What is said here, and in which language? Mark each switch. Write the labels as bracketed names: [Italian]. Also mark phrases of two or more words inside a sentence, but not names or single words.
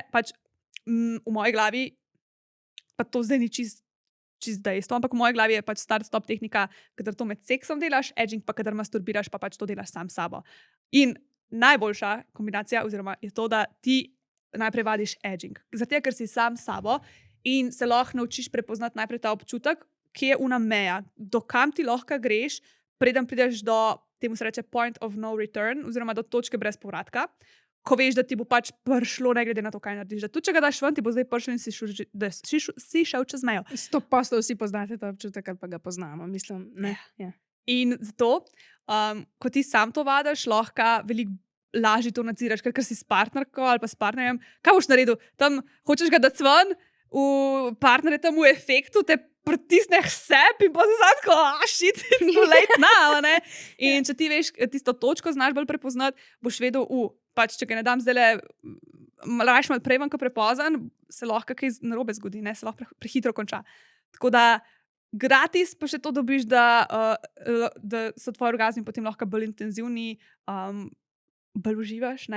[Slovenian] Pač v moji glavi, pa to zdaj ni čist dejstvo, ampak v moji glavi je pač start-stop tehnika, kadar to med seksom delaš, edging pa kadar masturbiraš, pa pač to delaš sam sabo. In najboljša kombinacija oziroma je to, da ti najprej vadiš edging. Zato, ker si sam sabo in se lahko naučiš prepoznati najprej ta občutek, kje je una meja, do kam ti lahko greš, preden prideš do, temu se reče [English] point of no return, [Slovenian] oziroma do točke brez povratka, ko veš, da ti bo pač prišlo, ne glede na to, kaj narediš. Da tudi, če ga daš ven, ti bo zdaj prišel in si šel čez mejo. 100% vsi poznate ta občutek, ali pa ga poznamo, mislim, ne. Ja. In zato, ko ti sam to vadiš, lahko veliko lažje to nadziraš, ker si s partnerko ali pa s partnerjem. Kaj boš naredil? Tam hočeš ga dati ven, partner je tam v efektu, te pritisneš seb in pa se zadko, [English] shit, it's too late now, [Slovenian] ne? In če ti veš, tisto točko znaš bolj prepoznati, boš vedel, pač, če ga ne dam zdaj rajš malo prej, ko prepozen, se lahko kaj narobe zgodi, ne? Se lahko prehitro konča. Tako da gratis pa še to dobiš, da so tvoji orgazmi potem lahko bolj intenzivni, bolj uživaš, ne?